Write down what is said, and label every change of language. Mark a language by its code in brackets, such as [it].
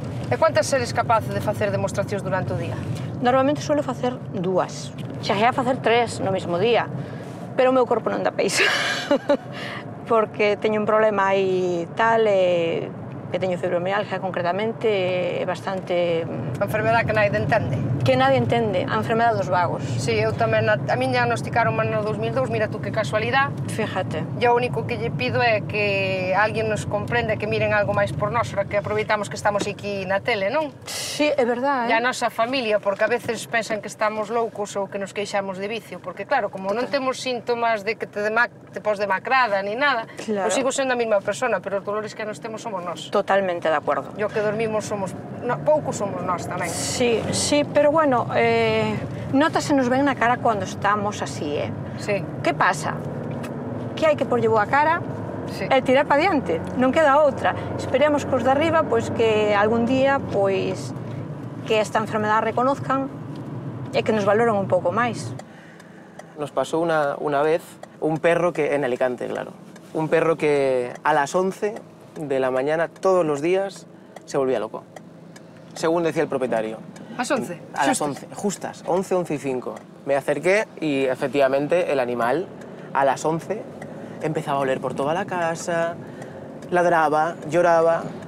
[gl] E cuántas seres capaz de facer demostracións durante o día? Normalmente suelo facer 2. Cheguei a facer 3 no mesmo día, pero o meu corpo non dá peixe. Porque teño un problema aí tal, que teño fibromialgia concretamente, é bastante... A enfermedade que [es] nadie entende. [gl] que [es] nadie entende, [gl] a enfermedade dos vagos. Sí, eu tamén, a min diagnosticaron no 2002, mira tú que casualidade. Fíjate. E o único que lle pido é que alguén nos comprenda, que miren algo máis por nós, ahora que aproveitamos que estamos aquí na tele, non? Sí, é verdade. E a nosa familia, porque a veces pensan que estamos loucos ou que nos queixamos de vicio, porque claro, como non temos síntomas de que te pos demacrada ni nada, Claro. eu sigo sendo a mesma persona, pero os dolores que nos temos somos nós. Totalmente de acordo. E o que dormimos somos, poucos somos nós tamén. Sí, sí, pero bueno, notase nos ven na cara cando estamos así, Sí, Que pasa? Que hai que porlle boa cara sí. e tirar para diante, non queda outra. Esperemos que os de arriba, pois que algún día, pois que esta enfermedade reconozcan e que nos valoren un pouco máis. [es] Nos pasó una vez un perro que, en Alicante, claro, un perro que a las 11 de la mañana todos los días se volvía loco, según decía el propietario. [gl] As 11? [es] A las 11, justas, 11, 11 y 5. Me acerqué y efectivamente el animal a las 11 empezaba a oler por toda la casa, ladraba, lloraba.